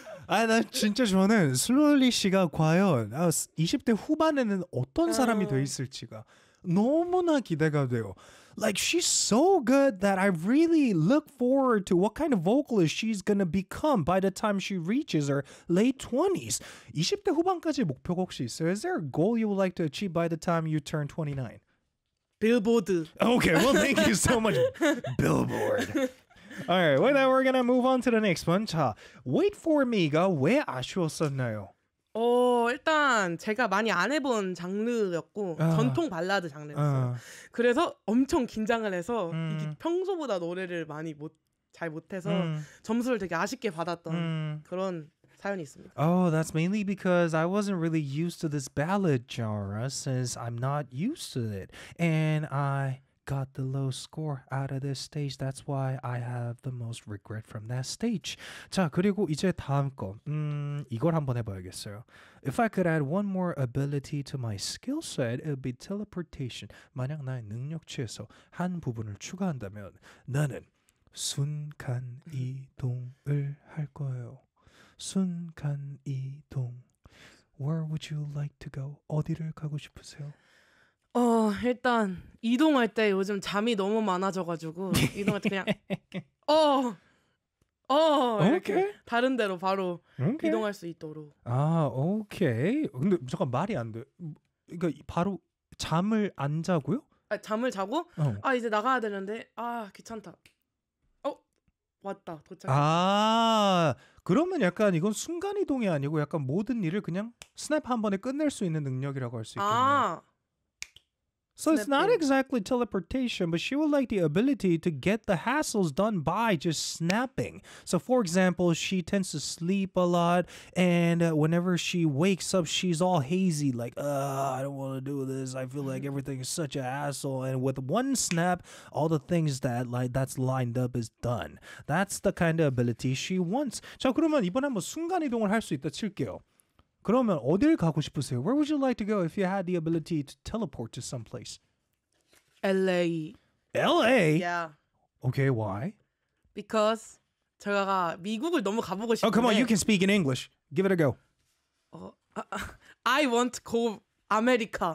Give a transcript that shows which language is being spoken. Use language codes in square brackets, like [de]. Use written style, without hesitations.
[ko] 아, 난 진짜 저는 슬로리 씨가 과연 20대 후반에는 어떤 사람이 돼 있을지가 너무나 기대가 돼요. [en] Like she's so good that I really look forward to what kind of vocalist she's gonna become by the time she reaches her late 20s. [ko] 20대 후반까지 목표가 혹시 있어요? [en] Is there a goal you would like to achieve by the time you turn 29? Billboard. Okay, well thank you so much. Billboard. All right, well then we're gonna move on to the next one. [ko] 자, Wait For Me가 왜 아쉬웠었나요? 일단 제가 많이 안 해본 장르였고 전통 발라드 장르였어요. 그래서 엄청 긴장을 해서 이게 평소보다 노래를 많이 잘 못해서 점수를 되게 아쉽게 받았던 그런 사연이 있습니다. [en] Oh, that's mainly because I wasn't really used to this ballad genre since I'm not used to it. And I got the low score out of this stage. That's why I have the most regret from that stage. [ko] 자, 그리고 이제 다음 거. 이걸 한번 해봐야겠어요. [en] If I could add one more ability to my skill set, it would be teleportation. [ko] 만약 나의 능력치에서 한 부분을 추가한다면 나는 순간 이동을 할 거예요. 순간 이동. [en] Where would you like to go? [ko] 어디를 가고 싶으세요? 일단 이동할 때 요즘 잠이 너무 많아져가지고 이동할 때 그냥 이렇게 다른 데로 바로 이동할 수 있도록. 아, 오케이. 근데 잠깐 말이 안 돼. 그러니까 바로 잠을 안 자고요? 아, 잠을 자고? 아, 이제 나가야 되는데 아, 귀찮다. 왔다, 도착했다. 아, 그러면 약간 이건 순간이동이 아니고 약간 모든 일을 그냥 스냅 한 번에 끝낼 수 있는 능력이라고 할 수 있겠네요. 아. [en] So it's not exactly teleportation, but she would like the ability to get the hassles done by just snapping. So for example, she tends to sleep a lot, and whenever she wakes up, she's all hazy, like, I don't want to do this. I feel like everything is such a hassle. And with one snap, all the things that like that's lined up is done. That's the kind of ability she wants. [ko] 자, 그러면 이번에 한번 순간이동을 할 수 있다 칠게요. 그러면 어딜 가고 싶으세요? [en] Where would you like to go if you had the ability to teleport to some place? LA. LA? Yeah. Okay, why? Because [ko] 제가 미국을 너무 가보고 싶은데. [en] Oh, come on, you can speak in English. Give it a go. I want to go America.